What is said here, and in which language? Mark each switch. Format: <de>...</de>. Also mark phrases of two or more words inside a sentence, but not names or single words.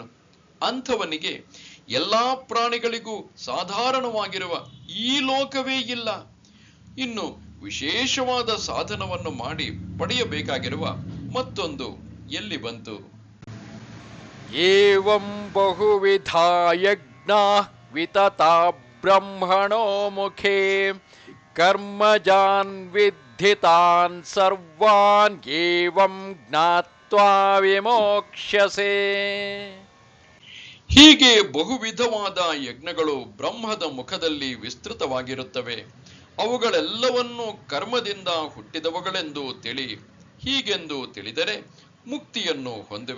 <kn>ಅಂಥವನಿಗೆ ಎಲ್ಲಾ ಪ್ರಾಣಿಗಳಿಗೂ ಸಾಧಾರಣವಾಗಿರುವ ಈ ಲೋಕವೇ ಇಲ್ಲ. ಇನ್ನು ವಿಶೇಷವಾದ ಸಾಧನವನ್ನು ಮಾಡಿ ಪಡೆಯಬೇಕಾಗಿರುವ ಮತ್ತೊಂದು ಎಲ್ಲಿ ಬಂತು?</kn> <sa>ಏವಂ ಬಹುವಿಧಾ ಯಜ್ಞಾಃ ವಿತತಾ ಬ್ರಹ್ಮಣೋ ಮುಖೇ ಕರ್ಮಜಾನ್ ವಿದ್ಧಿತಾನ್ ಸರ್ವಾನ್ ಏವಂ ಜ್ಞಾತ್ವಾ ವಿಮೋಕ್ಷ್ಯಸೇ.</sa> <kn>ಹೀಗೆ ಬಹುವಿಧವಾದ ಯಜ್ಞಗಳು ಬ್ರಹ್ಮದ ಮುಖದಲ್ಲಿ ವಿಸ್ತೃತವಾಗಿರುತ್ತವೆ. ಅವುಗಳೆಲ್ಲವನ್ನೂ ಕರ್ಮದಿಂದ ಹುಟ್ಟಿದವುಗಳೆಂದು ತಿಳಿ. ಹೀಗೆಂದು ತಿಳಿದರೆ ಮುಕ್ತಿಯನ್ನು ಹೊಂದುವೆ.</kn>